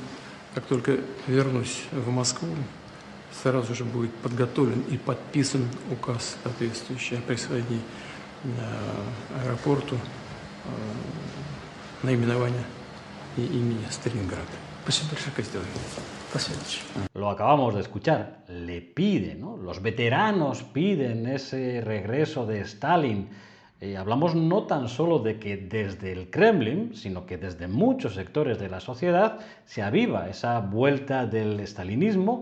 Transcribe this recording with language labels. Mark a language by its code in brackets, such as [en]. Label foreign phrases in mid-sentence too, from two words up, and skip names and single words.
[ru] Как только вернусь в Москву, сразу же будет подготовлен и подписан указ, соответствующий о присвоении аэропорту наименования имени Сталинград. Спасибо большое. Так и сделаем. Спасибо. [es] Lo acabamos de escuchar, le piden, ¿no? Los veteranos piden ese regreso de Stalin. Hablamos no tan solo de que desde el Kremlin, sino que desde muchos sectores de la sociedad se aviva esa vuelta del stalinismo.